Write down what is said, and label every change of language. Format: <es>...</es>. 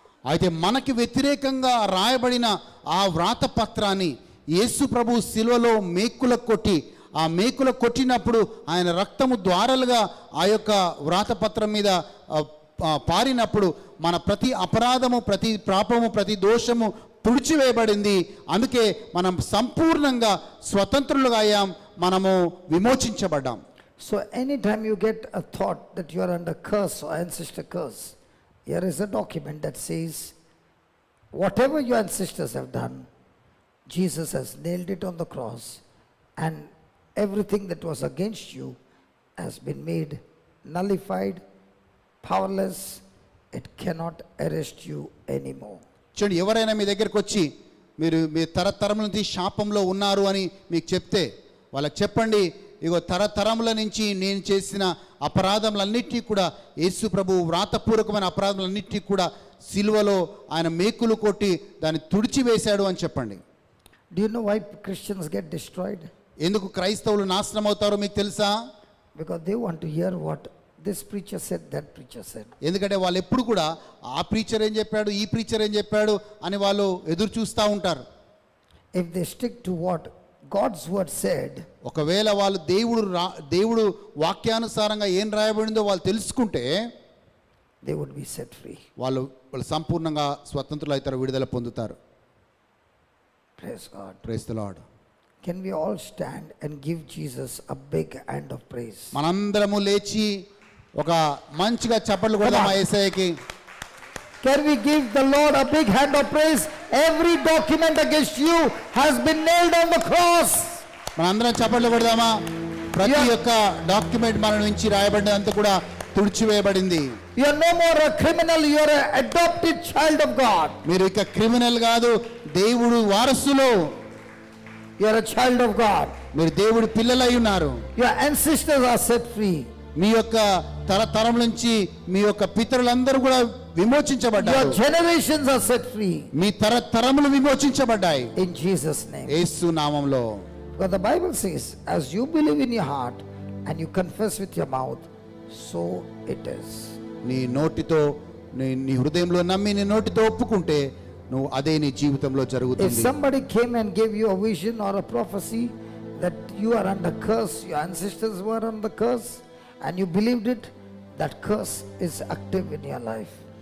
<te>అయితే మనకి వ్యతిరేకంగా రాయబడిన ఆ వ్రాతపత్రాన్ని యేసు ప్రభు శిలువలో మేకులకు కొట్టి, ఆ మేకులకు కొట్టినప్పుడు ఆయన రక్తము ద్వారాలుగా ఆ యొక్క వ్రాతపత్రం మీద పారినప్పుడు మన ప్రతి అపరాధము, ప్రతి పాపము, ప్రతి దోషము తుడిచివేయబడింది. అందుకే మనం సంపూర్ణంగా స్వతంత్రులుగా అయ్యాం, మనము విమోచించబడ్డాం.</te> <en>So anytime you get a thought that you are under curse or ancestor curse, here is a document that says whatever your ancestors have done, Jesus has nailed it on the cross, and everything that was against you has been made nullified, powerless. It cannot arrest you anymore.</en> <te>చూడండి, ఎవరైనా మీ దగ్గరికి వచ్చి మీరు మీ తరతరముల నుంచి శాపంలో ఉన్నారు అని మీకు చెప్తే వాళ్ళకి చెప్పండి, ఇగో తరతరముల నుంచి నేను చేసిన అపరాధములన్నిటినీ కూడా యేసు ప్రభు వ్రాతపూర్వకమైన అపరాధములన్నిటినీ కూడా సిలువలో ఆయన మేకులు కొట్టి దాన్ని తుడిచివేశాడు అని చెప్పండి.</te> <en>Do you know why Christians get destroyed?</en> <te>ఎందుకు క్రైస్తవులు నాశనం అవుతారో మీకు తెలుసా?</te> <en>Because they want to hear what this preacher said, that preacher said.</en> <te>ఎందుకంటే వాళ్ళు ఎప్పుడు కూడా ఆ ప్రీచర్ ఏం చెప్పాడు, ఈ ప్రీచర్ ఏం చెప్పాడు అని వాళ్ళు ఎదురు చూస్తూ ఉంటారు.</te> <en>If they stick to what God's word said,</en> <te>ఒకవేళ వాళ్ళు దేవుడు వాక్యానుసారంగా ఏం రాయబడిందో వాళ్ళు తెలుసుకుంటే</te> <en>they would be set free.</en> <te>వాళ్ళు సంపూర్ణంగా స్వతంత్రులు అవుతారు, విడుదల పొందుతారు.</te> <en>Praise God. Praise the Lord. Can we all stand and give Jesus a big hand of praise?</en> <te>మనందరము లేచి ఒక మంచిగా చప్పట్లు కొడదాం యేసయ్యకి.</te> <en>Can we give the Lord a big hand of praise? Every document against you has been nailed on the cross.</en> <te>మనందరం చప్పట్లు కొడదామా? ప్రతి ఒక్క డాక్యుమెంట్ మన నుంచి రాయబడినంత కూడా తుడిచివేయబడింది.</te> <en>You are no more a criminal, you are an adopted child of God.</en> <te>మీరు ఇక criminal కాదు, దేవుడు వారసులు.</te> <en>You are a child of God.</en> <te>మీరు దేవుడి పిల్లలై ఉన్నారు.</te> <en>Your ancestors are set free.</en> <te>మీ యొక్క తరతరం నుంచి మీ యొక్క పితరులందరూ కూడా విమోచించబడ్డారు.</te> <en>Your generations are set free.</en> <te>మీ తరతరములు విమోచించబడ్డాయి</te> <en>In Jesus' name.</en> <te>యేసు నామములో.</te> <en>Because the Bible says, as you believe in your heart and you confess with your mouth, so it is.</en> <te>నీ నోటితో నీ హృదయంలో నమ్మి నీ నోటితో ఒప్పుకుంటే నువ్వు అదే నీ జీవితంలో</te> <en>If</en> <te>జరుగుతుంది.</te> <en>somebody came and gave you a vision or a prophecy that you are under curse, your ancestors were under curse, and you believed it, that curse is active in your life.</en>